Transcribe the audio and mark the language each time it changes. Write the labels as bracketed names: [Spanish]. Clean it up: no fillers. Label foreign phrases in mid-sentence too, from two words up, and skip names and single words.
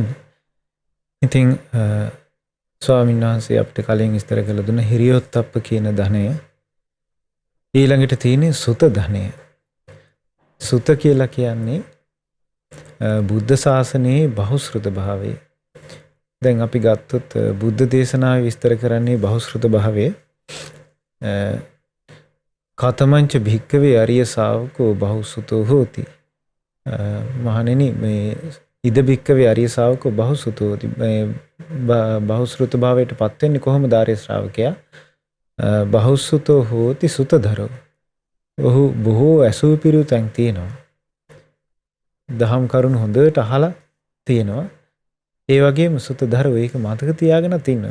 [Sinhala] ඉතින් ස්වාමීන් වහන්සේ අපිට කලින් විස්තර කළ දුන්න හිරියොත්ප්ප කියන ධනය, ඊළඟට තියෙන සුත ධනය. සුත කියලා කියන්නේ බුද්ධ ශාසනයේ බහුශ්‍රృత භාවය. දැන් අපි ගත්තොත් බුද්ධ දේශනාවේ විස්තර කරන්නේ බහුශ්‍රృత භාවය. [Pali] කතමංච භික්කවේ අරිය ශාවකෝ බහුසුතෝ හෝති. [Sinhala] මහණෙනි, මේ [Pali] ඉද භික්කවේ අරිය ශාවකෝ බහුසුතෝ හෝති. [Sinhala] බහුශ්‍රృత භාවයට පත් වෙන්නේ කොහොමද ආර්ය ශ්‍රාවකයා? [Pali] බහුසුතෝ හෝති සුතධරෝ. [Sinhala] ඔහු බොහෝ ඇසූ පිරු තැන් තියෙනවා. දහම් කරුණු හොඳට අහලා තියෙනවා. ඒ වගේම සුතධරෝ, ඒක මතක තියාගෙනත් ඉන්නවා.